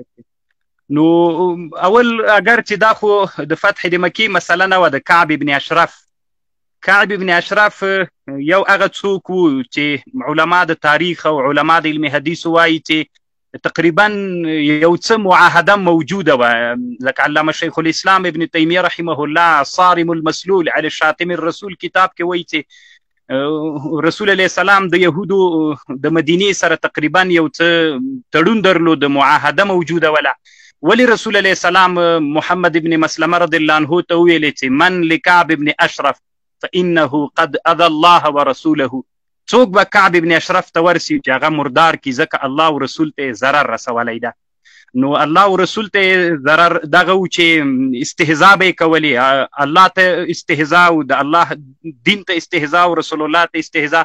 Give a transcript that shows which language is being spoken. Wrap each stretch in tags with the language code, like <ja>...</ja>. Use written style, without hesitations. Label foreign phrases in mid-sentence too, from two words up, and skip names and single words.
<ps>نو اول اگر چې دا خو د فتح د مکې مسله نه وه، د کعب ابن اشرف یو هغه څوک و چې علما د تاریخ او علما د علم حدیثو وایي چې تقریبا یو څه معاهده موجوده وه، لکه علامه شیخ الاسلام ابن تیمیه</ps> <ar>رحمه الله</ar> <ps>صارم المسلول علی شاتم الرسول کتاب کې وایي چې رسول علیه السلام د یهودو د مدینې سره تقریبا یو څه تړون درلود، معاهده موجوده وله. ولی رسول</ps> <ar>علیه السلام</ar> <ps>محمد ابن مسلمه</ps> <ar>رضی الله عنه</ar> <ps>ته وویلې چې</ps> <ar>من لکعب ابن اشرف فانه قد اذى الله ورسوله،</ar> <ps>څوک به کعب ابن اشرف ته ورسي چې هغه مردار کي ځکه الله او رسول ته ضرر رسولی ده. نو الله او رسول ته ضرر دغه و چې استهزاء به یې کولې، الله ته استهزاء او د الله دین ته استهزاء او رسول الله ته استهزاء.</ps>